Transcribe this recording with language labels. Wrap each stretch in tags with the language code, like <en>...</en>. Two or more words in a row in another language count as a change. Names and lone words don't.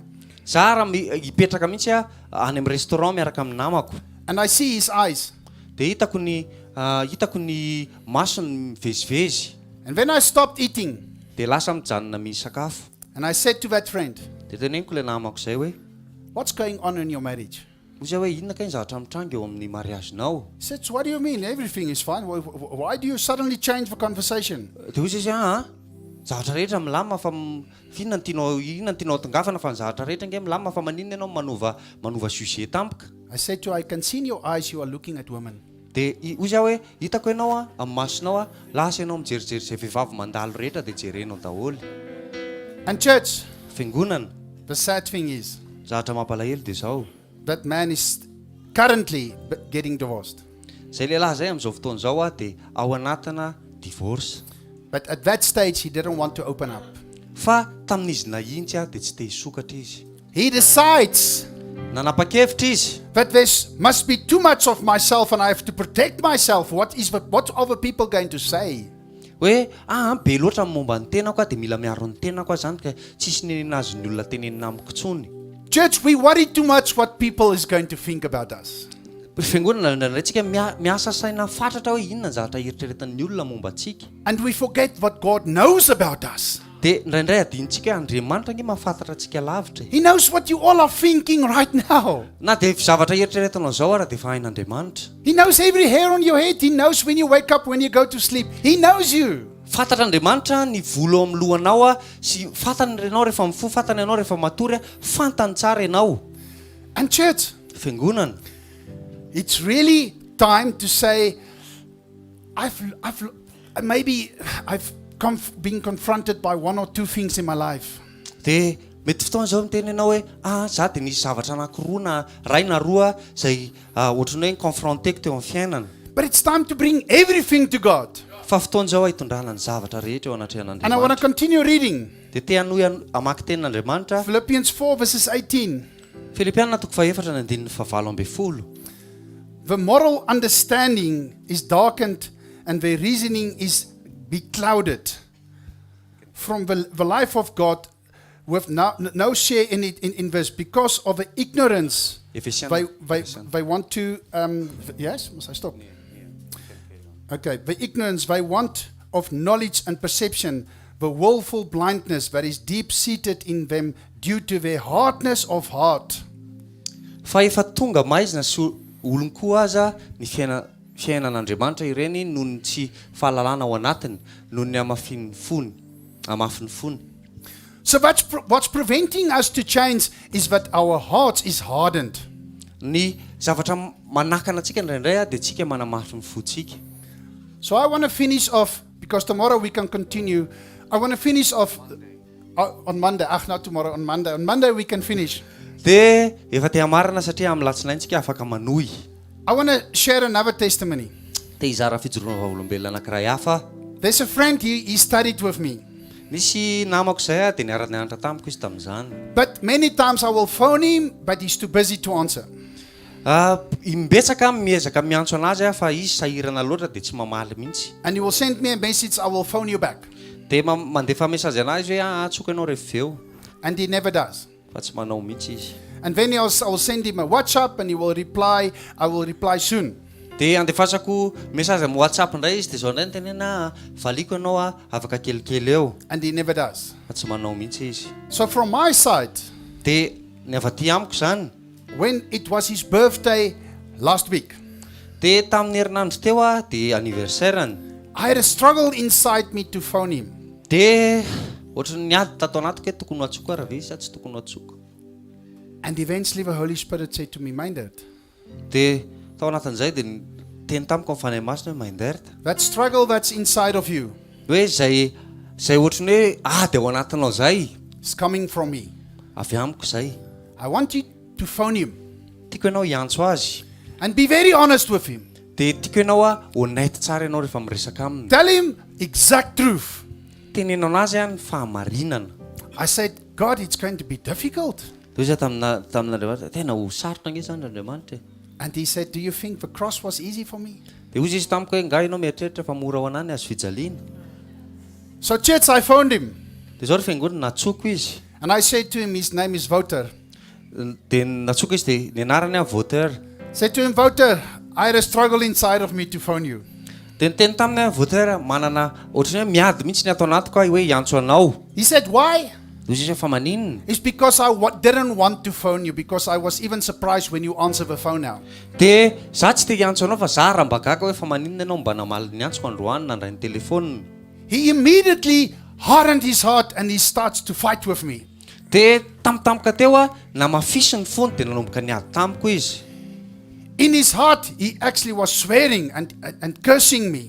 <mg>Za raha hipetraka mihitsy any amin'ny restaurant miaraka amin'ny namako.</mg> <en>and I see his eyes.</en> <mg>Dia hitako ny masony mivezivezy.</mg> <en>And when I stopped eating</en> <mg>Dia lasa mijanona misakafo.</mg> <en>and I said to that friend,</en> <mg>Dia teneniko le namako zay hoe,</mg> <en>what's going on in your marriage?</en> <mg>ozy hoe inona kay ny zavatra mitranga eo amin'ny mariazinao.</mg> <en>He said, what do you mean? Everything is fine. Why do you suddenly change the conversation?</en> <mg>Dia ozy izy zavatra rehetra milamina fa inona ny tianao tongafana fa ny zavatra rehetra nge milamina fa maninona ianao manova sujet tampoka.</mg> <en>I said to her, I can see in your eyes you are looking at women.</en> <mg>Dia ozy hoe hitako ianao amin'ny masonao lasa ianao mijerijery izay vehivavy mandalo rehetra dia jerenao daholo.</mg> <en>And church,</en> <mg>Fiangonana,</mg> <en>the sad thing is,</en> <mg>zavatra mampalahelo dia zao.</mg> <en>that man is currently getting divorced.</en> <mg>Zay lehilahy zay amin'izao fotoana zao dia ao anatina divorce.</mg> <en>But at that stage, he didn't want to open up.</en> <mg>Fa tamin'izy nahintsy dia tsy te hisokatra izy.</mg> <en>He decides</en> <mg>Nanapa-kevitra izy</mg> <en>that there must be too much of myself and I have to protect myself. What are people going to say?</en> <mg>hoe be loatra ny momba ny tenako dia mila miaro ny tenako zany ka tsisy nenazy ny olona tenenina amiko intsony.</mg> <en>Church, we worry too much what people is going to think about us.</en> <mg>Fiangonana ndraindraitsika miasa saina fatratra hoe inona ny zavatra eritreretan'ny olona momba antsika.</mg> <en>And we forget what God knows about us.</en> <mg>Dia indraindray adintsika Andriamanitra nge mahafantatra antsika lavitra.</mg> <en>He knows what you all are thinking right now.</en> <mg>Na dia zavatra eritreretanao zao ara dia hain'Andriamanitra.</mg> <en>He knows every hair on your head. He knows when you wake up, when you go to sleep. He knows you.</en> <mg>Fantatra Andriamanitra ny volo amin'ny lohanao sy fantany ianao rehefa mifoha, fantany ianao rehefa matory, fantany tsara ianao.</mg> <en>And church,</en> <mg>Fiangonana,</mg> <en>it's really time to say, I've been confronted by 1 or 2 things in my life.</en> <mg>dia mety fotoana zao miteny ianao hoe za dia nisy zavatra anankiroa na ray na roa zay ohatrany hoe confronteko teo amin'ny fiainana.</mg> <en>But it's time to bring everything to God.</en> <mg>Fa fotoana zao hitondrana ny zavatra rehetra eo</mg> <en>And I want to</en> <mg>anatrehan'Andriamanitra.</mg> <en>continue reading.</en> <mg>Dia te hanohy amaky tenin'Andriamanitra.</mg> <en>Philippians 4 verses 18.</en> <mg>Filipianina 4:17.</mg> <en>The moral understanding is darkened and the reasoning is beclouded from the life of God with no share in it in this because of the ignorance. They want to yes, must I stop? Okay, the ignorance they want of knowledge and perception, the willful blindness that is deep seated in them due to their hardness of heart.</en> <mg>fa efa tonga maizina sy olony koa aza ny fiainan'Andriamanitra ireny noho ny tsy fahalalana ao anatiny noho ny amafiny fony.</mg> <en>So what's preventing us to change is that our hearts is hardened.</en> <mg>Ny zavatra manakana antsika indraindray dia tsika manamafy ny fontsika.</mg> <en>So I want to finish off, because tomorrow we can continue. I want to finish off on Monday. Not tomorrow, on Monday. On Monday we can finish.</en> <mg>Dia efa te hamarina satria amin'ny alatsinaintsika afaka manohy.</mg> <en>I want to share another testimony.</en> <mg>Te hizara fijoroana vaolombelona anankiray hafa.</mg> <en>There's a friend, he studied with me.</en> <mg>Nisy namako izay dia niaraka nianatra tamiko izy tamin'izany.</mg> <en>But many times I will phone him, but he's too busy to answer.</en> <mg>Imbetsaka miezaka miantso anazy fa izy sahirana loatra dia tsy mamaly mihitsy.</mg> <en>And he will send me a message, I will phone you back.</en> <mg>Dia mandefa mesazy anazy hoe atsoka ianao rehefa eo.</mg> <en>And he never does.</en> <mg>Fa tsy manao mihitsy izy.</mg> <en>And then I will send him a WhatsApp and he will reply, I will reply soon.</en> <mg>Dia andefasako mesazy amin'ny WhatsApp indray izy dia zao indray ny tenena valiko ianao afaka kelikely eo.</mg> <en>And he never does.</en> <mg>Fa tsy manao mihitsy izy.</mg> <en>So from my side,</en> <mg>Dia ny avy aty amiko izany.</mg> <en>when it was his birthday last week,</en> <mg>Dia tamin'ny herinandro teo dia anniversaire-ny.</mg> <en>I had a struggle inside me to phone him.</en> <mg>Dia ohatrany niady tato anatiko hoe tokony ho atsoko raha ve sa tsy tokony ho atsoko.</mg> <en>And eventually the Holy Spirit said to me, Myndert,</en> <mg>Dia tao anatin'izay dia teny tamiko amin'ny fanahy masina hoe Myndert,</mg> <en>that struggle that's inside of you</en> <mg>hoe zay ohatrany hoe dia ao anatinao zay</mg> <en>is coming from me.</en> <mg>avy amiko zay.</mg> <en>I want you to phone him</en> <mg>Tiako ianao hiantso azy.</mg> <en>and be very honest with him.</en> <mg>Dia tiako ianao honnête tsara ianao rehefa miresaka aminy.</mg> <en>Tell him exact truth.</en> <mg>Tenenao anazy ny fahamarinana.</mg> <en>I said, God, it's going to be difficult.</en> <mg>Dia izy tamin'Andriamanitra tena ho sarotra nge izany Andriamanitra.</mg> <en>And he said, do you think the cross was easy for me?</en> <mg>Dia hozy izy tamiko hoe nga ianao mieritreritra fa mora ho anany azo fijaliana.</mg> <en>So church, I phoned him.</en> <mg>Dia zao rehefa ingony natsoko izy.</mg> <en>And I said to him, his name is Wouter.</en> <mg>Dia natsoko izy dia ny anarany Wouter.</mg> <en>Said to him, Wouter, I had a struggle inside of me to phone you.</en> <mg>Dia niteny taminy Wouter manana ohatrany hoe miady mihitsy ny ato anatiko hoe hiantso anao.</mg> <en>He said, why?</en> <mg>Hozy izy fa maninona.</mg> <en>It's because I didn't want to phone you, because I was even surprised when you answer the phone now.</en> <mg>Dia za tsy te hiantso anao fa za raha mba gaga hoe fa maninona ianao mba namaly ny antsoko androany nandray ny telefonina.</mg> <en>He immediately hardened his heart and he starts to fight with me.</en> <mg>Dia tampotampoka teo namafisy ny fony dia nanomboka niady tamiko izy.</mg> <en>In his heart, he actually was swearing and cursing me.</en>